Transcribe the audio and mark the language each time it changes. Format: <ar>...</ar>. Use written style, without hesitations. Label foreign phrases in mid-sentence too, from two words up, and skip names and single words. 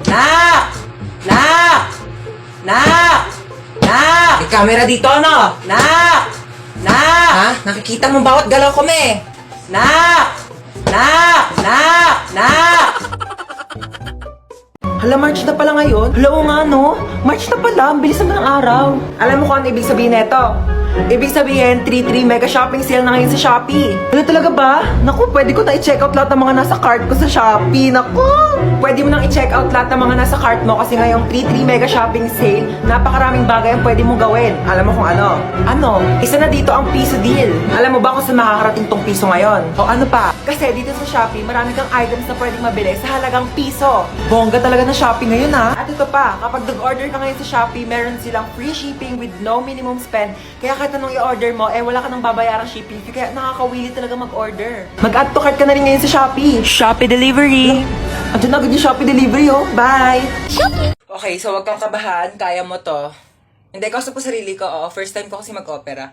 <tl>Nak! Nak! Nak! Nak! May camera dito, ano? Nak! Nak! Ha? Nakikita mo bawat galaw ko, me. Nak! Nak! Nak! Nak! Hala, March na pala ngayon? Hala, oo nga, no? March na pala, ang bilis naman ng araw. Alam mo kung ano ibig sabihin nito? Ibig sabihin, 3-3</tl> <en>mega shopping sale</en> <tl>na ngayon sa Shopee. Ano talaga ba? Naku, pwede ko na i-</tl> <en>check out</en> <tl>lahat ng mga nasa cart ko sa Shopee. Naku! Pwede mo nang i-</tl> <en>check out</en> <tl>lahat ng mga nasa cart mo kasi ngayong 3-3</tl> <en>mega shopping sale,</en> <tl>napakaraming bagay ang pwede mong gawin. Alam mo kung ano? Ano? Isa na dito ang piso deal. Alam mo ba kung saan makakarating tong piso ngayon? O ano pa? Kasi dito sa Shopee, marami kang items na pwedeng mabili sa halagang piso. Bongga talaga na Shopee ngayon, ha? At ito pa, kapag nag-order ka ngayon sa Shopee, meron silang</tl> <en>free shipping with no minimum spend.</en> <tl>Kaya kahit anong i-order mo, wala ka nang babayarang</tl> <en>shipping fee.</en> <tl>Kaya nakakawili talaga mag-order. Mag-</tl> <en>add to cart</en> <tl>ka na rin ngayon sa Shopee. Shopee Delivery! Andiyan na agad yung Shopee Delivery, oh. Bye!</tl> <en>Okay, so</en> <tl>wag kang kabahan. Kaya mo to. Hindi, kausap ko sarili ko. Oo,</tl> <en>first time</en> <tl>ko kasi mag-opera.</tl>